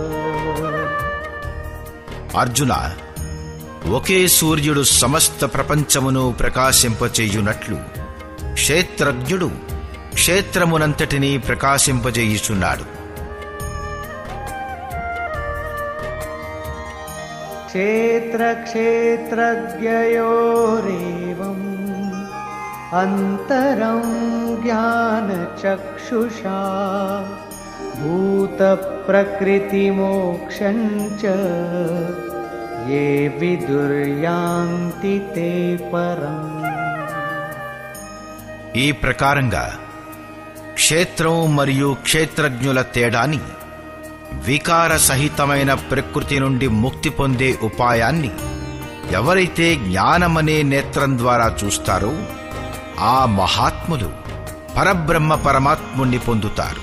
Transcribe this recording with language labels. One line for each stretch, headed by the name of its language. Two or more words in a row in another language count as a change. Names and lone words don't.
Telugu: అర్జున, ఒకే సూర్యుడు సమస్త ప్రపంచమును ప్రకాశింపచేయునట్లు క్షేత్రజ్ఞుడు క్షేత్రమునంతటినీ ప్రకాశింపజేయుచున్నాడు.
Sanskrit: क्षेत्रक्षेत्रज्ञयोरेवम् अन्तरं ज्ञानचक्षुषा भूतप्रकृतिमोक्षं च ये विदुर्यान्ति ते परम्।
Telugu: ఈ ప్రకారంగా క్షేత్రం మరియు క్షేత్రజ్ఞుల తేడాని, వికార సహితమైన ప్రకృతి నుండి ముక్తి పొందే ఉపాయాన్ని ఎవరైతే జ్ఞానమనే నేత్రం ద్వారా చూస్తారో ఆ మహాత్ములు పరబ్రహ్మ పరమాత్ముణ్ణి పొందుతారు.